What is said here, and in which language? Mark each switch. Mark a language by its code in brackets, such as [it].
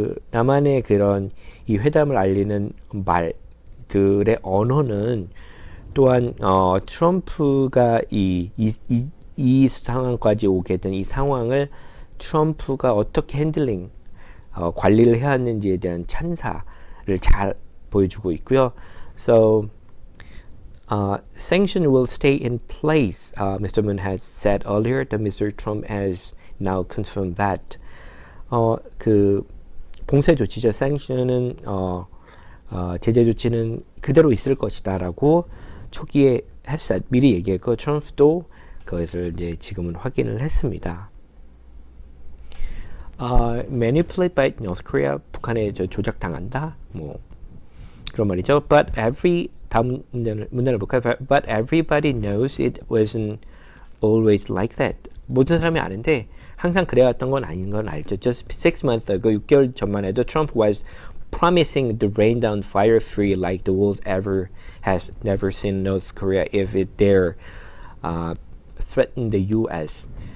[ko] 남한의 그런 이 회담을 알리는 말들의 언어는 또한 트럼프가 이 상황까지 오게 된 이 상황을 트럼프가 어떻게 핸들링, 관리를 해왔는지에 대한 찬사를 잘 보여주고 있고요. [en] So, sanction will stay in place. Mr. Moon has said earlier that Mr. Trump has now confirmed that. [ko] 그 봉쇄 조치죠. sanction은 제재 조치는 그대로 있을 것이다라고 초기에 미리 얘기했고, 트럼프도 그것을 이제 지금은 확인을 했습니다. [en] Manipulate by North Korea, [ko] 북한에 조작당한다, 뭐 그런 말이죠. 다음 문단을 볼까요? [en] But everybody knows it wasn't always like that. [ko] 모든 사람이 아는데 항상 그래왔던 건 아닌 건 알죠. [en] Just 6 months ago, [ko] 6개월 전만 해도 [en] Trump was promising to rain down fire free like the world has never seen North Korea if it dare threaten the U.S.